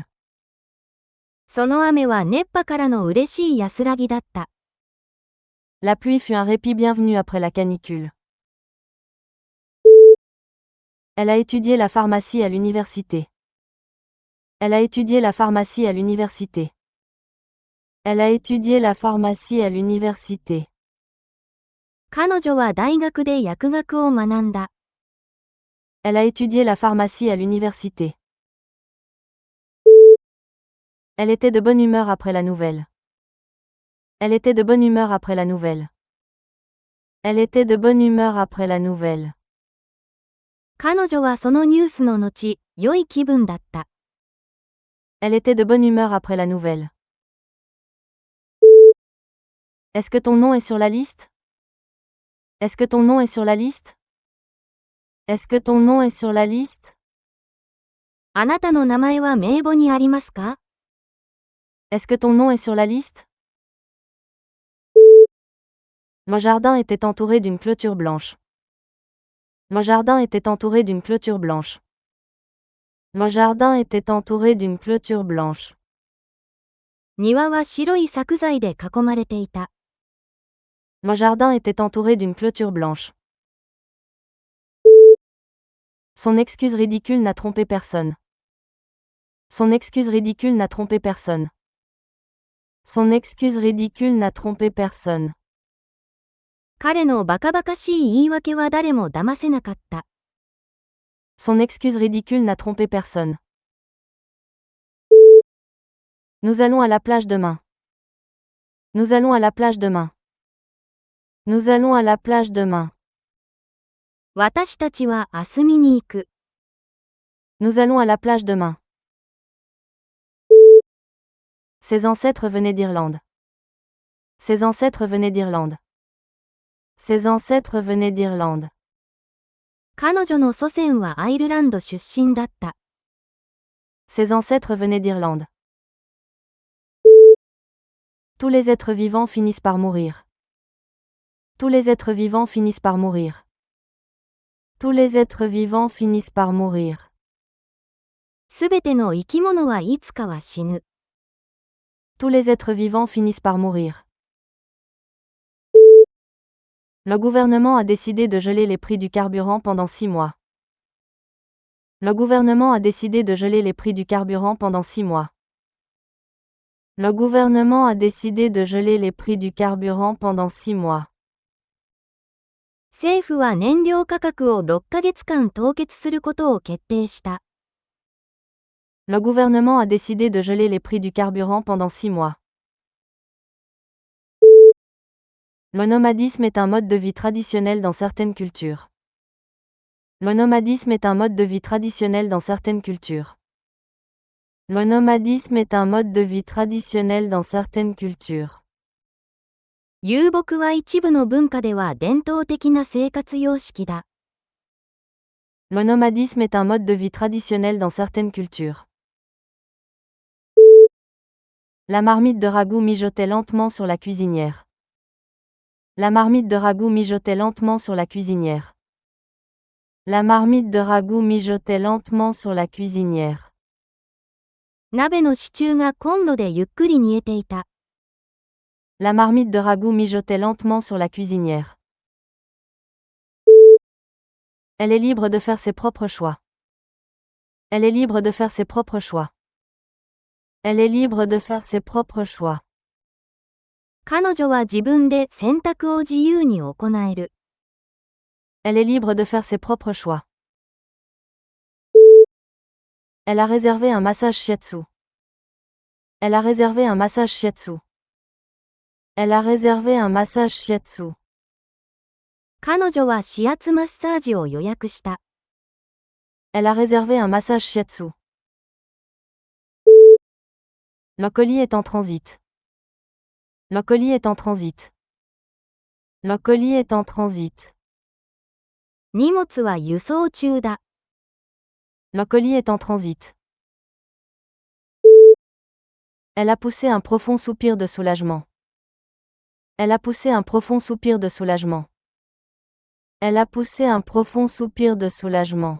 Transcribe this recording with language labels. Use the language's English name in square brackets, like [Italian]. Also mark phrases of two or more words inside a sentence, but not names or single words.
[Japanese] その雨は熱波からの嬉しい安らぎだった。 [French] La pluie fut un répit bienvenu après la canicule. Elle a étudié la pharmacie à l'université. Elle a étudié la pharmacie à l'université. Elle a étudié la pharmacie à l'université. [Japanese] 彼女は大学で薬学を学んだ。 [French] Elle a étudié la pharmacie à l'université. Elle était de bonne humeur après la nouvelle. Elle était de bonne humeur après la nouvelle. Elle était de bonne humeur après la nouvelle. [Japanese] 彼女はそのニュースの後、良い気分だった。 [French] Elle était de bonne humeur après la nouvelle. Est-ce que ton nom est sur la liste? Est-ce que ton nom est sur la liste? Est-ce que ton nom est sur la liste? [Japanese] あなたの名前は名簿にありますか？ [French] Est-ce que ton nom est sur la liste? Mon jardin était entouré d'une clôture blanche. Mon jardin était entouré d'une clôture blanche. Mon jardin était entouré d'une clôture blanche. [Japanese] 庭は白い柵材で囲まれていた。 [French] Mon jardin était entouré d'une clôture blanche. Son excuse ridicule n'a trompé personne. Son excuse ridicule n'a trompé personne. Son excuse ridicule n'a trompé personne. [Japanese] 彼のバカバカしい言い訳は誰も騙せなかった。 [French] Son excuse ridicule n'a trompé personne. Nous allons à la plage demain. Nous allons à la plage demain. Nous allons à la plage demain. [Japanese] 私たちは明日見に行く。 [French] Nous allons à la plage demain. Ses ancêtres venaient d'Irlande. Ses ancêtres venaient d'Irlande. Ses ancêtres venaient d'Irlande. [Japanese] 彼女の祖先はアイルランド出身だった。 [French] Ses ancêtres venaient d'Irlande. Tous les êtres vivants finissent par mourir. Tous les êtres vivants finissent par mourir. Tous les êtres vivants finissent par mourir. [Japanese] すべての生き物はいつかは死ぬ。 [French] Tous les êtres vivants finissent par mourir. Le gouvernement a décidé de geler les prix du carburant pendant 6 mois. Le gouvernement a décidé de geler les prix du carburant pendant 6 mois. Le gouvernement a décidé de geler les prix du carburant pendant 6 mois. [Japanese] 政府は燃料価格を6ヶ月間凍結することを決定した。 [French] Le gouvernement a décidé de geler les prix du carburant pendant 6 mois. Le nomadisme est un mode de vie traditionnel dans certaines cultures. Le nomadisme est un mode de vie traditionnel dans certaines cultures. Le nomadisme est un mode de vie traditionnel dans certaines cultures. [Japanese] 遊牧は一部の文化では伝統的な生活様式だ。 [French] Le nomadisme est un mode de vie traditionnel dans certaines cultures. La marmite de ragoût mijotait lentement sur la cuisinière. La marmite de ragoût mijotait lentement sur la cuisinière. La marmite de ragoût mijotait lentement sur la cuisinière. [Japanese] 鍋のシチューがコンロでゆっくり煮えていた。 [French] La marmite de ragoût mijotait lentement sur la cuisinière. Elle est libre de faire ses propres choix. Elle est libre de faire ses propres choix. Elle est libre de faire ses propres choix. [Japanese] 彼女は自分で選択を自由に行える。 [French] Elle est libre de faire ses propres choix. Elle a réservé un massage shiatsu. Elle a réservé un massage shiatsu. Elle a réservé un massage shiatsu. [Japanese] 彼女は指圧マッサージを予約した。 [French] Elle a réservé un massage shiatsu. Le colis est en transit. Le colis est en transit. Le colis est en transit. [Japanese] 荷物は輸送中だ。 [French] Le colis est en transit. Elle a poussé un profond soupir de soulagement. Elle a poussé un profond soupir de soulagement. Elle a poussé un profond soupir de soulagement.